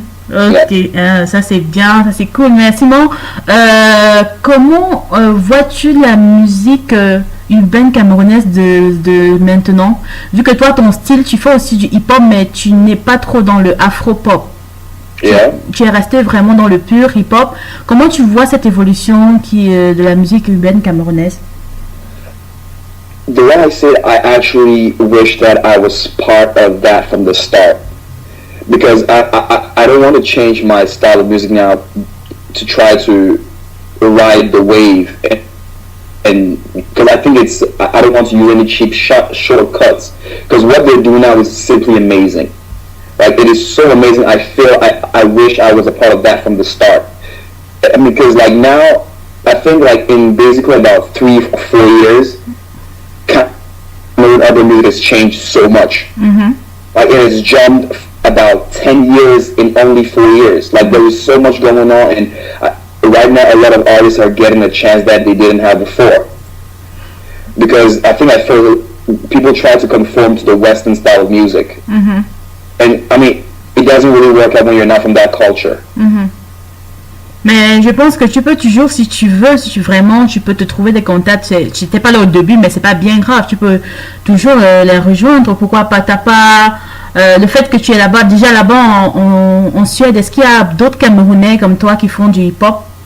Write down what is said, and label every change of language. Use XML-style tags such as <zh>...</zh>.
<fr>Ok, ça c'est bien, ça c'est cool. Mais sinon, comment vois-tu la musique urbaine camerounaise de maintenant? Vu que toi, ton style, tu fais aussi du hip-hop, mais tu n'es pas trop dans le afro-pop.</fr> <en>Yeah.</en> <fr>Tu es resté vraiment dans le pur hip-hop. Comment tu vois cette évolution de la musique urbaine camerounaise?</fr> <en>The way I say it, I actually wish that I was part of that from the start. Because I don't want to change my style of music now to try to ride the wave, and because I think I don't want to use any cheap shortcuts, because what they're doing now is simply amazing. Like, it is so amazing. I feel I wish I was a part of that from the start. I mean, because like now, I think like in basically about 3 or 4 years, Cameroon urban music has changed so much. Like, it has jumped about 10 years in only 4 years. Like, there is so much going on, and right now a lot of artists are getting a chance that they didn't have before. Because I feel people try to conform to the Western style of music. And I mean, it doesn't really work out when you're not from that culture.</en> <fr>Mais je pense que tu peux toujours, si tu veux, tu peux te trouver des contacts. Tu n'étais pas là au début, mais c'est pas bien grave. Tu peux toujours les rejoindre. Pourquoi pas? T'as pas le fait que tu es là-bas, déjà là-bas en Suède. Est-ce qu'il y a d'autres Camerounais comme toi qui font du hip-hop?</fr>